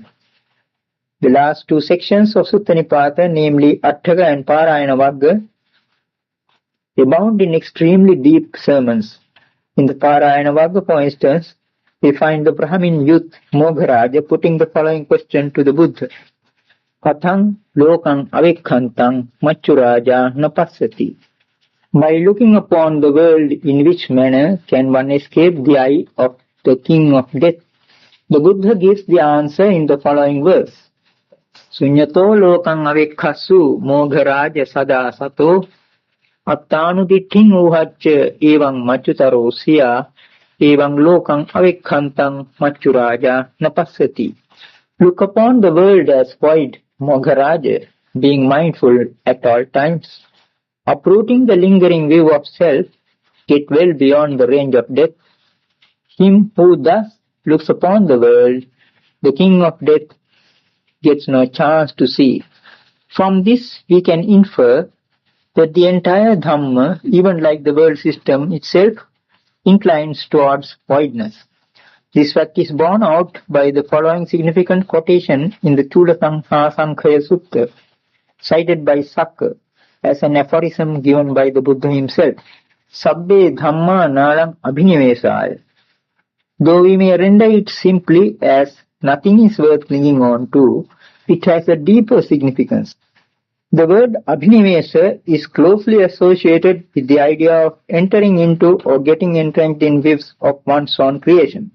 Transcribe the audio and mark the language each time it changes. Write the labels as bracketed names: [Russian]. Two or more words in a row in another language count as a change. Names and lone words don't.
[English] The last two sections of Sutta Nipāta, namely Attaka and Pārāyana Vagga, abound in extremely deep sermons. In the Pārāyana Vagga, for instance, we find the Brahmin youth Mogharaja putting the following question to the Buddha. [Pali] Kathang lokang avikkantang machuraja napassati. [English] By looking upon the world, in which manner can one escape the eye of the king of death? The Buddha gives the answer in the following verse. [Pali] Sunyato lokang avikkhasu mogharaja sada sato attanuditthing uhacca evang machutaro siya evang lokang avikkantang machuraja napassati. [English] Look upon the world as void, Mogharaja, being mindful at all times. Uprooting the lingering view of self, get well beyond the range of death. Him who thus looks upon the world, the king of death, gets no chance to see. From this we can infer that the entire Dhamma, even like the world system itself, inclines towards voidness. This fact is borne out by the following significant quotation in the Chula Sankhaya Sutta, cited by Sakka as an aphorism given by the Buddha himself. [Pali] Sabbe dhamma nalang abhinivesaya. [English] Though we may render it simply as nothing is worth clinging on to, it has a deeper significance. The word abhinivesa is closely associated with the idea of entering into or getting entrenched in views of one's own creation.